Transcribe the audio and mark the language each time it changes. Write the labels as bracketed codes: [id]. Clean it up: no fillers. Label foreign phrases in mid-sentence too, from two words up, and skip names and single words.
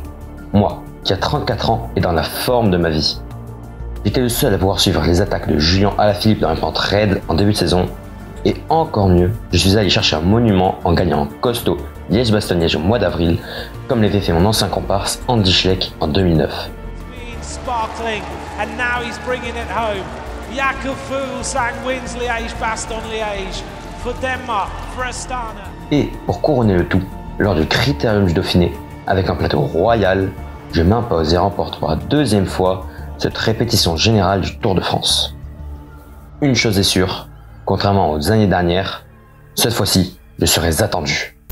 [fr] Moi, qui a 34 ans et dans la forme de ma vie. J'étais le seul à pouvoir suivre les attaques de Julian Alaphilippe dans une pente raide en début de saison, et encore mieux, je suis allé chercher un monument en gagnant un costaud Liège-Bastogne-Liège au mois d'avril, comme l'avait fait mon ancien comparse Andy Schleck en 2009. [en] Sparkling, and now he's bringing it home. Jakob Fuglsang wins Liège-Bastogne-Liège for Denmark, for Astana. [fr] Et pour couronner le tout, lors du Critérium du Dauphiné, avec un plateau royal, je m'impose et remporte pour la 2e fois cette répétition générale du Tour de France. Une chose est sûre, contrairement aux années dernières, cette fois-ci, je serai attendu.